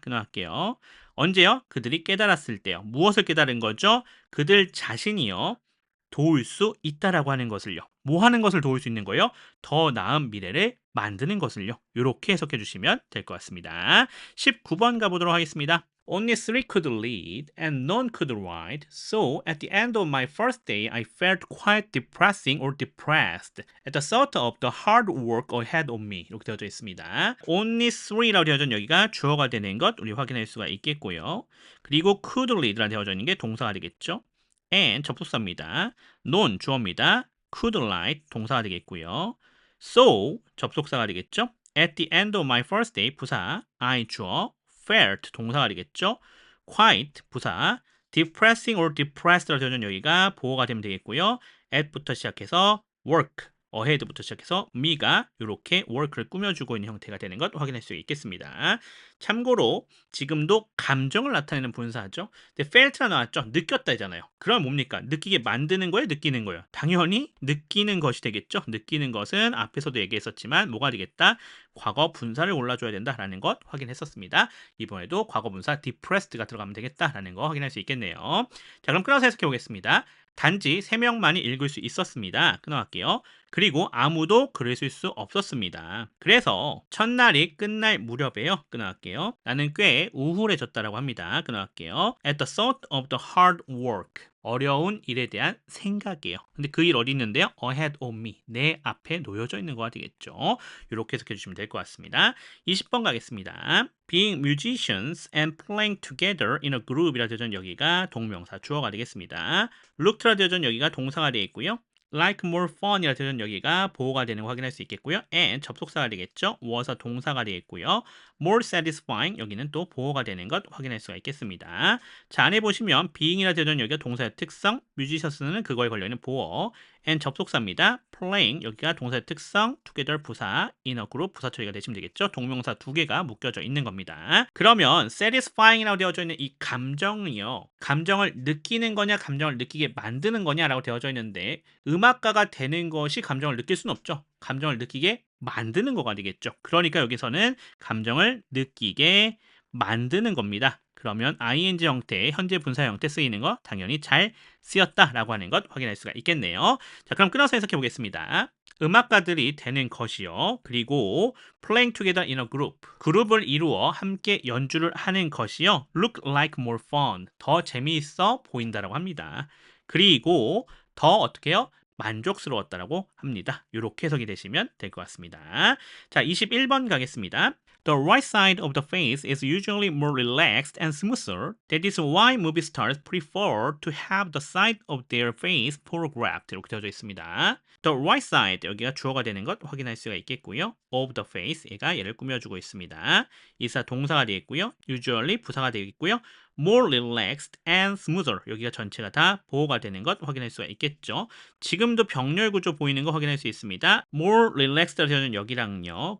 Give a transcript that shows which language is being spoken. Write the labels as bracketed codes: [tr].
[ko] 끊어갈게요. 언제요? 그들이 깨달았을 때요. 무엇을 깨달은 거죠? 그들 자신이요. 도울 수 있다라고 하는 것을요. 뭐 하는 것을 도울 수 있는 거예요? 더 나은 미래를 만드는 것을요. 이렇게 해석해 주시면 될 것 같습니다. 19번 가보도록 하겠습니다. [en] Only three could lead and none could ride. So at the end of my first day, I felt quite depressing or depressed at the thought of the hard work ahead of me. [ko] 이렇게 되어져 있습니다. [en] Only three [ko] 라고 되어져 있는 여기가 주어가 되는 것 우리 확인할 수가 있겠고요. 그리고 [en] could lead [ko] 라고 되어져 있는 게 동사가 되겠죠. and 접속사입니다. none 주어입니다. [en] could ride [ko] 동사가 되겠고요. So 접속사가 되겠죠. [en] At the end of my first day 부사 I 주어 felt [ko] 동사가 되겠죠. quite 부사 [en] depressing or depressed [ko] 라고 되어진 여기가 보어가 되면 되겠고요. at부터 시작해서 work ahead부터 시작해서 me가 이렇게 work를 꾸며주고 있는 형태가 되는 것 확인할 수 있겠습니다. 참고로 지금도 감정을 나타내는 분사죠. 근데 felt가 나왔죠. 느꼈다잖아요. 그럼 뭡니까? 느끼게 만드는 거예요? 느끼는 거예요? 당연히 느끼는 것이 되겠죠. 느끼는 것은 앞에서도 얘기했었지만 뭐가 되겠다? 과거 분사를 골라줘야 된다라는 것 확인했었습니다. 이번에도 과거 분사 depressed가 들어가면 되겠다라는 거 확인할 수 있겠네요. 자, 그럼 끊어서 해석해 보겠습니다. 단지 3명만이 읽을 수 있었습니다. 끊어갈게요. 그리고 아무도 글을 쓸 수 없었습니다. 그래서 첫날이 끝날 무렵에요. 끊어갈게요. 나는 꽤 우울해졌다라고 합니다. 끊어갈게요. [en] At the thought of the hard work. [ko] 어려운 일에 대한 생각이에요. 근데 그 일 어디 있는데요? [en] ahead of me. [ko] 내 앞에 놓여져 있는 거가 되겠죠. 이렇게 해석해 주시면 될 것 같습니다. 20번 가겠습니다. [en] Being musicians and playing together in a group이라 [ko] 되어 있는 여기가 동명사 주어가 되겠습니다. looked라 되어 있는 여기가 동사가 되어 있고요. [en] like more fun [ko] 이라 되어 있는 여기가 보호가 되는 거 확인할 수 있겠고요. and 접속사가 되겠죠. was가 동사가 되어 있고요. [en] more satisfying [ko] 여기는 또 보호가 되는 것 확인할 수가 있겠습니다. 자, 안에 보시면 being이라 되어 있는 여기가 동사의 특성, musicious는 그거에 걸려있는 보호, and 접속사입니다. playing 여기가 동사의 특성, together 부사, in a group 부사 처리가 되시면 되겠죠. 동명사 두 개가 묶여져 있는 겁니다. 그러면 satisfying이라고 되어져 있는 이 감정이요. 감정을 느끼는 거냐, 감정을 느끼게 만드는 거냐라고 되어져 있는데 음악가가 되는 것이 감정을 느낄 수는 없죠. 감정을 느끼게 만드는 거가 되겠죠. 그러니까 여기서는 감정을 느끼게 만드는 겁니다. 그러면 ing 형태의 현재 분사 형태 쓰이는 거 당연히 잘 쓰였다라고 하는 것 확인할 수가 있겠네요. 자, 그럼 끊어서 해석해 보겠습니다. 음악가들이 되는 것이요. [en] 그리고 playing together in a group. [ko] 그룹을 이루어 함께 연주를 하는 것이요. [en] look like more fun. [ko] 더 재미있어 보인다라고 합니다. 그리고 더 어떻게 해요? 만족스러웠다라고 합니다. 이렇게 해석이 되시면 될 것 같습니다. 자, 21번 가겠습니다. [en] The right side of the face is usually more relaxed and smoother. That is why movie stars prefer to have the side of their face photographed. [ko] 이렇게 되어져 있습니다. The right side, 여기가 주어가 되는 것 확인할 수가 있겠고요. [en] of the face, [ko] 얘가 얘를 꾸며주고 있습니다. 이사 동사가 되어 있고요. usually 부사가 되어 있고요. [en] more relaxed and smoother, [ko] 여기가 전체가 다 보호가 되는 것 확인할 수가 있겠죠. 지금도 병렬 구조 보이는 거 확인할 수 있습니다. more relaxed라 되어진 여기랑요.